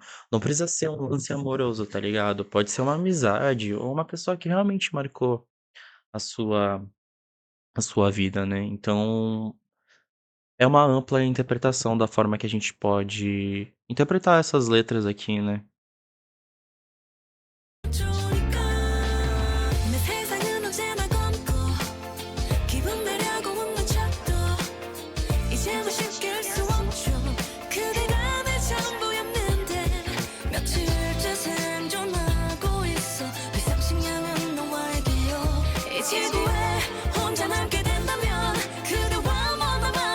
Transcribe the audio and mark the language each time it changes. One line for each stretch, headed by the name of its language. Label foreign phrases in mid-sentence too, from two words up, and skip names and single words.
Portuguese: Não precisa ser um lance amoroso, tá ligado? Pode ser uma amizade ou uma pessoa que realmente marcou a sua, a sua vida, né? Então, é uma ampla interpretação da forma que a gente pode interpretar essas letras aqui, né?
Korean: 내 세상은 언제나 검고 기분 내려고 웃는 척도 이제 뭐 쉽게 할 수 없죠 그대가 내 전부였는데 며칠째 생존하고 있어 비상식량은 너와의 기억 이 지구에 혼자 남게 된다면 그대와 만나